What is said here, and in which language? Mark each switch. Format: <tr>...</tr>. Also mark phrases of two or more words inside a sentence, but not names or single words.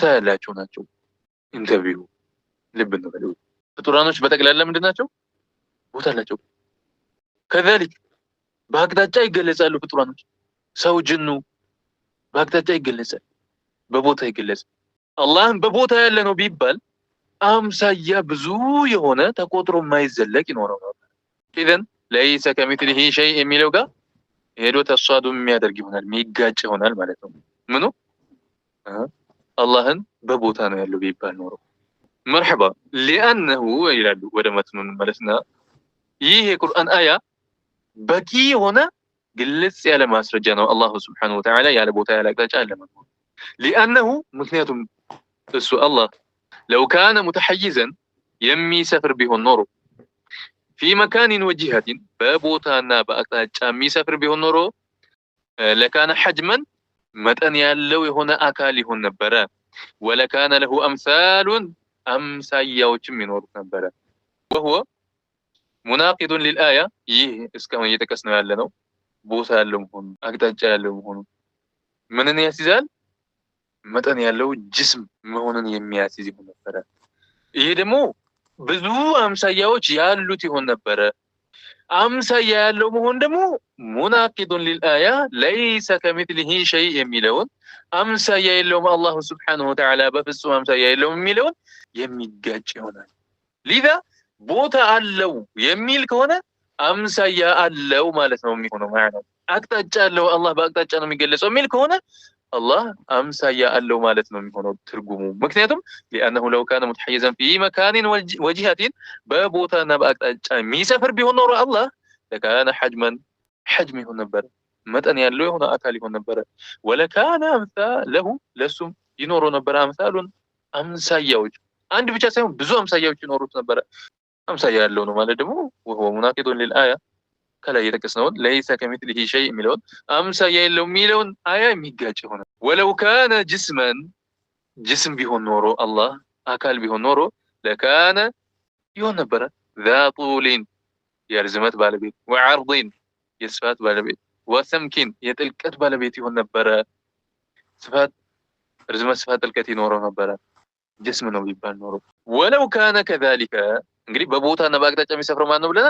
<am>ያላቸው ናቸው ኢንተርቪው ልብ እንበለው ፍጡራኖች በጠቅላላ ምንድን ናቸው ቦታ አላቸው كذلك በአቅጣጫ ይገለጻሉ ፍጡራኖች ሰው ጅኑ በአቅጣጫ ይገለጻል በቦታ ይገለጻል አላህም በቦታ ያለ ነው ቢባል አምሳያ ብዙ የሆነ ተቆጥሮ የማይዘለቅ ይኖረው ነበር ኢዘን</am> <ar>ليس كمثله شيء</ar> <am>የሚለው ጋር ሄዶ ተሷዱ የሚያደርግ ይሆናል የሚጋጭ ይሆናል ማለት ነው ምኑ አላህን በቦታ ነው ያለው ቢባል ኖሮ መርሐባ لانه ይላሉ ወደ መትኑን መለስና ይህ የቁርአን አያ በቂ የሆነ ግልጽ ያለ ማስረጃ ነው</am> <ar>الله سبحانه وتعالى</ar> <am>ያለ ቦታ ያለ አቅጣጫ አለ ማለት ነው لانه ምክንያቱም እሱ አላህ</am> <ar>لو كان متحيزا</ar> <am>የሚሰፍር ቢሆን ኖሮ</am> <ar>في مكان وجهة</ar> <am>በቦታና በአቅጣጫ የሚሰፍር ቢሆን ኖሮ</am> <ar>لكان حجما</ar> <am>መጠን ያለው የሆነ አካል ይሆን ነበረ</am> <ar>ولكان له امثال</ar> <am>አምሳያዎችም ይኖሩት ነበረ</am> <ar>وهو مناقض للآية</ar> <am>ይህ እስካሁን እየተከስነው ያለ ነው ቦታ ያለው መሆኑ አቅጣጫ ያለው መሆኑ ምንን ያስይዛል መጠን ያለው ጅስም መሆኑን የሚያስይዝ ይሆን ነበረ ይሄ ደግሞ ብዙ አምሳያዎች ያሉት ይሆን ነበረ አምሳያ ያለው መሆን ደግሞ</am> <ar>مناقض للآية ليس كمثله شيء</ar> <am>የሚለውን አምሳያ የለውም</am> <ar>الله سبحانه</ar> <am>ወተዓላ በፍጹም አምሳያ የለውም የሚለውን የሚጋጭ ይሆናል لذا ቦታ አለው የሚል ከሆነ አምሳያ አለው ማለት ነው የሚሆነው ማለት ነው አቅጣጫ አለው አላህ በአቅጣጫ ነው የሚገለጸው የሚል ከሆነ አላህ አምሳያ አለው ማለት ነው የሚሆነው ትርጉሙ ምክንያቱም</am> <ar>لانه لو كان متحيزا في مكان وجهة</ar> <am>በቦታና በአቅጣጫ የሚሰፍር ቢሆን ኖሮ አላህ</am> <ar>لكان حجما حجم</ar> <am>ይሆን ነበር መጠን ያለው የሆነ አካል ይሆን ነበር</am> <ar>ولكان امثاله</ar> <am>ለሱም ይኖሩ ነበር አምሳሉን አምሳያዎች አንድ ብቻ ሳይሆን ብዙ አምሳያዎች ይኖሩት ነበር አምሳያ ያለው ነው ማለት ደግሞ</am> <ar>وهو مناقض للآية</ar> <am>ከላይ የተከሰነው</am> <ar>ليس كمثله شيء</ar> <am>የሚለውን አምሳያ የለው የሚለውን አያ የሚጋጭ ሆነ</am> <ar>ولو كان جسما</ar> <am>ጅስም ቢሆን ኖሮ አላህ አካል ቢሆን ኖሮ ለካነ ይሆን ነበረ</am> <ar>ذا طول</ar> <am>የርዝመት ባለቤት ወዐርዲን የስፋት ባለቤት ወሰምኪን የጥልቀት ባለቤት ይሆን ነበረ። ስፋት ርዝመት፣ ስፋት፣ ጥልቀት ይኖረው ነበረ ጅስም ነው ቢባል ኖሮ።</am> <ar>ولو كان كذلك</ar> <am>እንግዲህ በቦታና በአቅጣጫ የሚሰፍረው ማን ነው ብለናል?</am>